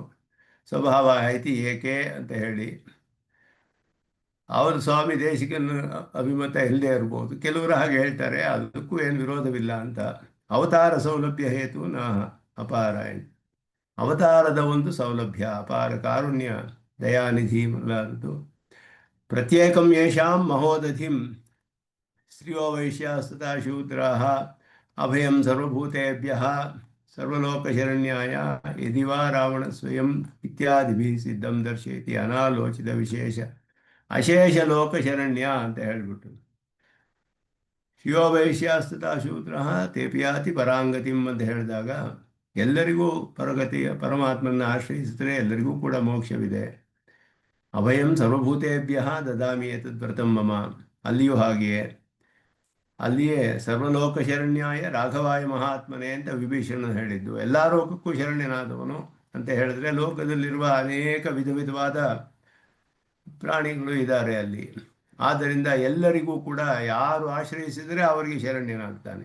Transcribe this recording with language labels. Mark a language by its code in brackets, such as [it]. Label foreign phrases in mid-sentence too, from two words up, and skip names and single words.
[kn] ಸ್ವಭಾವ ಐತಿ ಏಕೆ ಅಂತ ಹೇಳಿ ಅವರು ಸ್ವಾಮಿ ದೇಶಿಕನ ಅಭಿಮತ ಇಲ್ಲದೆ ಇರ್ಬೋದು. ಕೆಲವರು ಹಾಗೆ ಹೇಳ್ತಾರೆ, ಅದಕ್ಕೂ ಏನು ವಿರೋಧವಿಲ್ಲ ಅಂತ. [sa] अवतार सौलभ्य हेतु न अपारायण, [kn] ಅವತಾರದ ಒಂದು ಸೌಲಭ್ಯ, ಅಪಾರ ಕಾರುಣ್ಯ, ದಯಾನಿಧಿ ಮೊದಲಾದದ್ದು. [sa] प्रत्येकं येषां महोदधिं स्त्रियो वैश्यास्तथा शूद्राः अभयं सर्वभूतेभ्यः सर्वलोकशरण्याय यदि वा रावण स्वयं इत्यादिभिः सिद्धं दर्शयति अनालोचित विशेष अशेष लोकशरण्य [kn] ಅಂತ ಹೇಳಿಬಿಟ್ಟು, [sa] शिवो वैश्यास्तथा शूद्रः तेपियाति परांगतिं [kn] ಅಂತ ಹೇಳಿದಾಗ ಎಲ್ಲರಿಗೂ ಪರಗತಿಯ ಪರಮಾತ್ಮನ ಆಶ್ರಯಿಸಿದರೆ ಎಲ್ಲರಿಗೂ ಕೂಡ ಮೋಕ್ಷವಿದೆ. [sa] अभयं सर्वभूतेभ्य ददामि एतद् व्रतं मम, [kn] ಅಲ್ಲಿಯೂ ಹಾಗೆಯೇ. ಅಲ್ಲಿಯೇ [sa] सर्वलोक शरण्याय राघवाय महात्मने [kn] ಅಂತ ವಿಭೀಷಣ ಹೇಳಿದ್ದು. ಎಲ್ಲ ಲೋಕಕ್ಕೂ ಶರಣ್ಯನಾದವನು ಅಂತ ಹೇಳಿದ್ರೆ ಲೋಕದಲ್ಲಿರುವ ಅನೇಕ ವಿಧವಾದ ಪ್ರಾಣಿಗಳು ಇದ್ದಾರೆ ಅಲ್ಲಿ. ಆದ್ದರಿಂದ ಎಲ್ಲರಿಗೂ ಕೂಡ ಯಾರು ಆಶ್ರಯಿಸಿದರೆ ಅವರಿಗೆ ಶರಣ್ಯನಾಗ್ತಾನೆ.